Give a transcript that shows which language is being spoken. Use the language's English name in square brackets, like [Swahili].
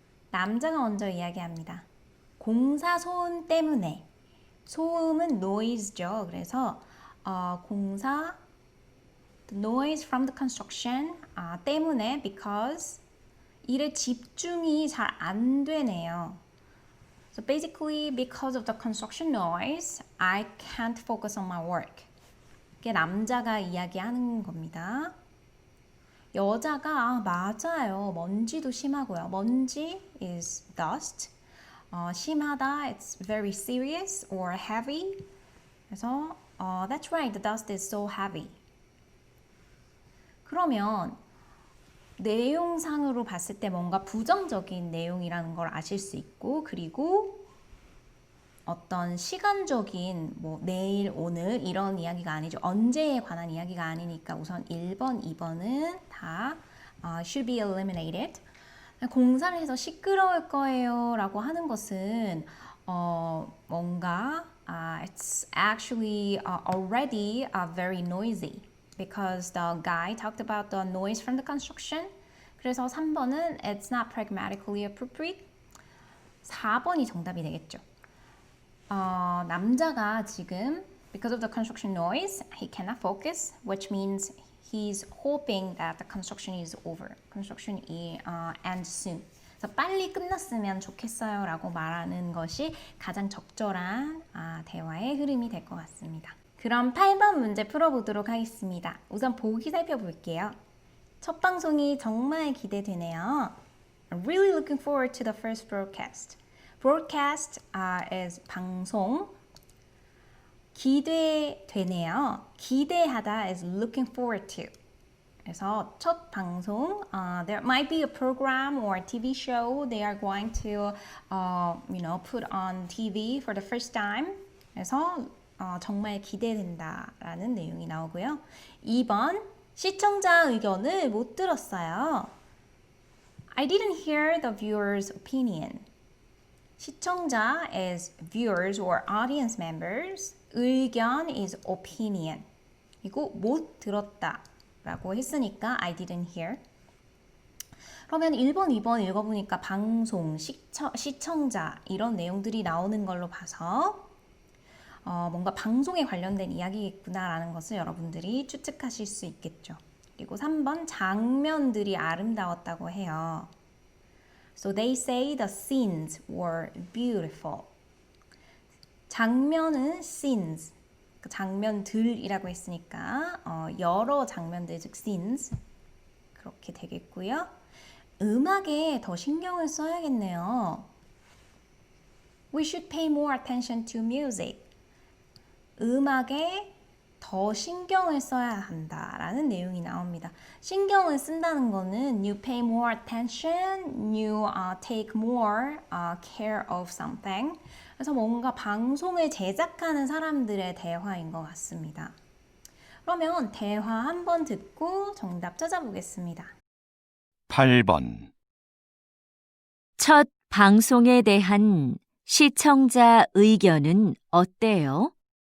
[Korean] 남자가 먼저 이야기합니다. 공사 소음 때문에. 소음은 noise죠. 그래서 공사 [English] the noise from the construction [Korean] 때문에 because 일에 집중이 잘 안 되네요. [English] So basically because of the construction noise, I can't focus on my work. [Korean] 이게 남자가 이야기하는 겁니다. 여자가 맞아요. 먼지도 심하고요. 먼지 [English] is dust. 심하다, it's very serious or heavy. 그래서 that's right, the dust is so heavy. [Korean] 그러면 내용상으로 봤을 때 뭔가 부정적인 내용이라는 걸 아실 수 있고, 그리고 어떤 시간적인 뭐 내일, 오늘 이런 이야기가 아니죠. 언제에 관한 이야기가 아니니까 우선 1번, 2번은 다 [English] should be eliminated. [Korean] 공사를 해서 시끄러울 거예요 라고 하는 것은 뭔가 [English] it's actually already very noisy because the guy talked about the noise from the construction. [Korean] 그래서 3번은 [English] it's not pragmatically appropriate. [Korean] 4번이 정답이 되겠죠. 남자가 지금 [English] because of the construction noise, he cannot focus, which means he's hoping that the construction is over. construction ends soon. [Korean] 그래서 빨리 끝났으면 좋겠어요 라고 말하는 것이 가장 적절한 대화의 흐름이 될 것 같습니다. 그럼 8번 문제 풀어보도록 하겠습니다. 우선 보기 살펴볼게요. 첫 방송이 정말 기대되네요. [English] I'm really looking forward to the first broadcast. Broadcast is 방송. [Korean] 기대되네요. 기대하다 [English] is looking forward to. [Korean] 그래서 첫 방송, [English] there might be a program or a TV show they are going to, put on TV for the first time. [Korean] 그래서 정말 기대된다라는 내용이 나오고요. 2번, 시청자 의견을 못 들었어요. [English] I didn't hear the viewer's opinion. 시청자 is viewers or audience members. 의견 is opinion. [Korean] 그리고 못 들었다 라고 했으니까 [English] I didn't hear. [Korean] 그러면 1번, 2번 읽어보니까 방송, 시청자 이런 내용들이 나오는 걸로 봐서 뭔가 방송에 관련된 이야기겠구나라는 것을 여러분들이 추측하실 수 있겠죠. 그리고 3번 장면들이 아름다웠다고 해요. [English] So they say the scenes were beautiful. [Korean] 장면은 scenes, 장면들이라고 했으니까 여러 장면들, 즉 scenes 그렇게 되겠고요. 음악에 더 신경을 써야겠네요. [English] We should pay more attention to music. [Korean] 음악에 더 신경을 써야 한다라는 내용이 나옵니다. 신경을 쓴다는 거는 [English] you pay more attention, you take more care of something. [Korean] 그래서 뭔가 방송을 제작하는 사람들의 대화인 것 같습니다. 그러면 대화 한번 듣고 정답 찾아보겠습니다. 8번. 첫 방송에 대한 시청자 의견은 어때요?